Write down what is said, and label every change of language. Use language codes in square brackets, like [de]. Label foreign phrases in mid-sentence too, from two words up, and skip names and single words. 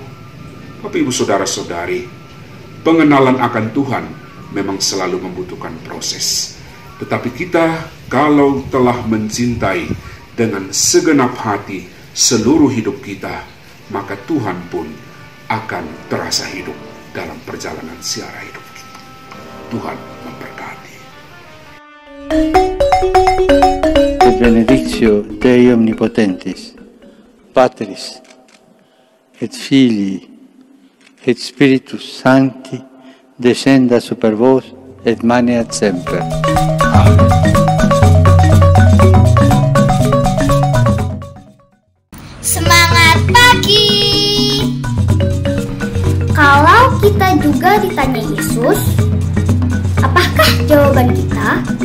[id] Bapak Ibu Saudara-saudari, pengenalan akan Tuhan memang selalu membutuhkan proses. Tetapi kita kalau telah mencintai dengan segenap hati seluruh hidup kita, maka Tuhan pun akan terasa hidup dalam perjalanan siara hidup kita. Tuhan memberkati. [la] Benedictio Dei Omnipotentis, Patris, et Filii, et Spiritus Sancti, descenda super vos, et maneat semper. Amen. [id] Semangat pagi! Kalau kita juga ditanya Yesus, apakah jawaban kita?